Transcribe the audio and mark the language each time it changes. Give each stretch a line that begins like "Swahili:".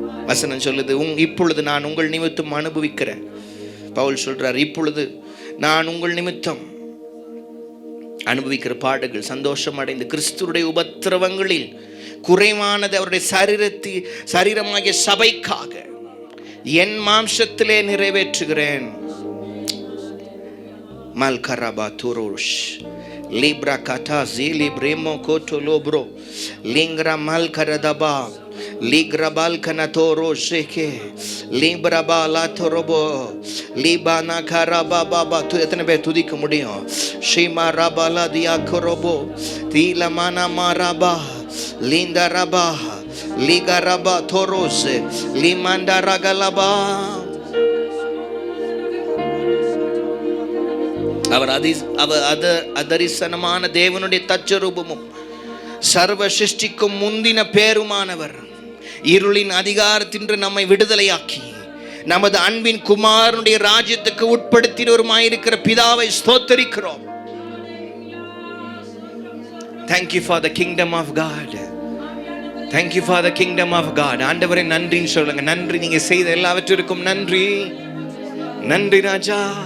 Tamil: வசனம் சொல்லுது, இப்பொழுது நான் உங்கள் நிமித்தம் அனுபவிக்கிறேன். பவுல் சொல்றார், இப்பொழுது நான் உங்கள் நிமித்தம் அனுபவிக்கிற பாடுகள் சந்தோஷம் அடைந்து கிறிஸ்துடைய உபத்திரவங்களில் குறைவானது அவருடைய சரீரமாகிய சபைக்காக என் மாம்சத்திலே நிறைவேற்றுகிறேன். மல்கரபா துரோஷ் லிப்ரா கதா ஜிலி பிரேமோ கோட்டோ லோப்ரோ லிங்க்ரா மல்கரதபா Ligrabal kanatoro sheke librabala torobo libana karababa எத்தனை பேர் துதிக்க முடியும்? ஷீமா ரபாலா தியா கரோபோ தீலமான மாரபா லிந்த ரபா லிகரபா தோரோஸ் லிமண்ட ரகலபா. அவர் அதரிசனமான தேவனுடைய தச்சரூபமும் சர்வ சிருஷ்டிக்கும் முந்தின பேருமானவர். இருளின் அதிகாரத்தின்று நம்மை விடுதலையாக்கி நமது அன்பின் குமாரனுடைய ராஜ்யத்துக்கு உட்படுத்தினவருமாயிருக்கிற பிதாவை ஸ்தோத்தரிக்கிறோம்.
English: Thank you for the kingdom of God. Thank you for the kingdom of God.
Tamil: ஆண்டவரே நன்றின்னு சொல்லுங்க. நன்றி, நீங்க செய்த எல்லாவற்றிற்கும் நன்றி. நன்றி ராஜா.